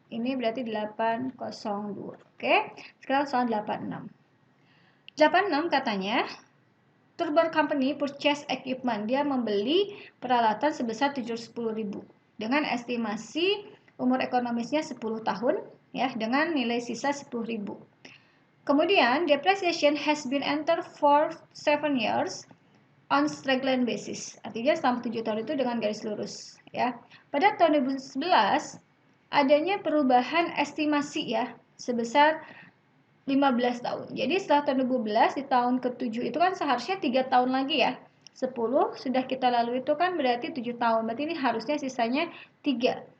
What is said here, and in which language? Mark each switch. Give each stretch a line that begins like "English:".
Indonesian: Ini berarti 802. Oke, sekarang soal 86.
English: 86
Indonesian: katanya,
English: Turbo Company purchase equipment.
Indonesian: Dia membeli peralatan sebesar 710.000 dengan estimasi umur ekonomisnya 10 tahun, ya, dengan nilai sisa 10.000. Kemudian
English: depreciation has been entered for 7 years on straight-line basis.
Indonesian: Artinya selama 7 tahun itu dengan garis lurus, ya. Pada tahun 2011 adanya perubahan estimasi, ya, sebesar 15 tahun. Jadi setelah tahun 2011 di tahun ke-7 itu kan seharusnya 3 tahun lagi, ya. 10 sudah kita lalui itu kan berarti 7 tahun. Berarti ini harusnya sisanya 3.